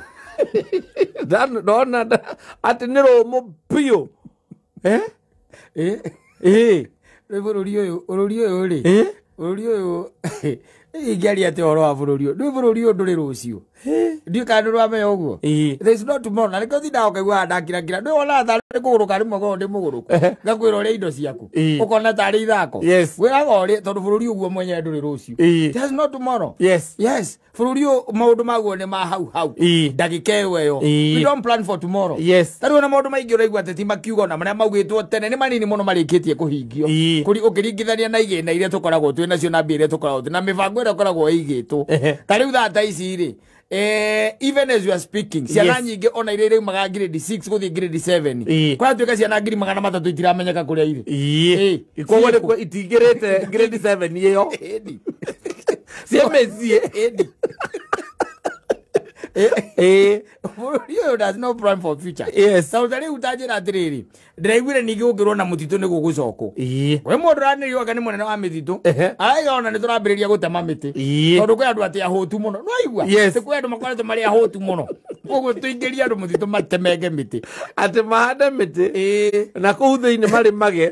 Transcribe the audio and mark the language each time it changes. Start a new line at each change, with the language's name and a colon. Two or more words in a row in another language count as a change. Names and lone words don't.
Kikuyu: Ndona atĩ nĩ rũmũ biũ. Rĩu bũrũri ũyũ rĩ. Bũrũri ũyũ ingĩaria atĩ ũhoro wa bũrũri ũyũ. Rĩu bũrũri ũyũ ndũrĩ rũciũ. Ndiũ kana ndũramenya ũguo.
English: There is no tomorrow.
Kikuyu: Na nĩkĩo thindaga ũkaigua ndakirakira. Ndĩ wona tharĩ kũgũrũka rĩmwe korwo ndĩ mũgũrũku. Ngakwĩra ũrĩa indo ciaku. Ũkona tarĩ ithako. Wĩraga ũrĩa tondũ bũrũri ũguo mwenyewe ndũrĩ rũciũ.
English: There is no tomorrow. Yes.
Kikuyu: Bũrũri ũyũ maũndũ maguo nĩ ma hau. Ndagĩka ĩyo.
English: We don't plan for tomorrow.
Kikuyu: Tarĩ ona maũndũ maingĩ ũraigua atĩ ti makiuga ona marĩa maugĩtwo tene nĩ manini mũno marĩkĩtie kũhingio. Ũkĩringithania na igĩna iria tũkoragwo twĩ nacio na mbia iria tũkoragwo twĩ na mĩbango ĩrĩa ĩkoragwo ĩigĩtwo. Ta rĩu thata ici rĩ.
English: Even as you are speaking,
Kikuyu: ciana nyingĩ ona iria iraumaga grade 6 gũthiĩ grade 7. Kwa tuĩka ciana 300,000 itiramenyeka kũrĩa irĩ. Koguo nĩkuo itingĩrĩte grade 7 ĩyo. Ciamezie. Bũrũri ũyũ
English: does no plan for future.
Kikuyu: Sauti rĩu ũtanjĩra atĩrĩrĩ, ndĩraiguire ningĩ gũkĩrwo na mũtitũ nĩ gũgũcokwo. We mũndũ ũranĩrio anga nĩ mũnene wa mĩtitũ. Araiga ona nĩ tũrambĩrĩria gũtema mĩtĩ. Tondũ kwĩ andũ atĩ ahũtu mũno. No aigua? Kwĩ andũ makoretwo marĩ ahũtu mũno. Koguo tũingĩria andũ mũtitũ matemenge mĩtĩ. Atĩ mahande mĩtĩ. Na kũu thĩinĩ marĩmage.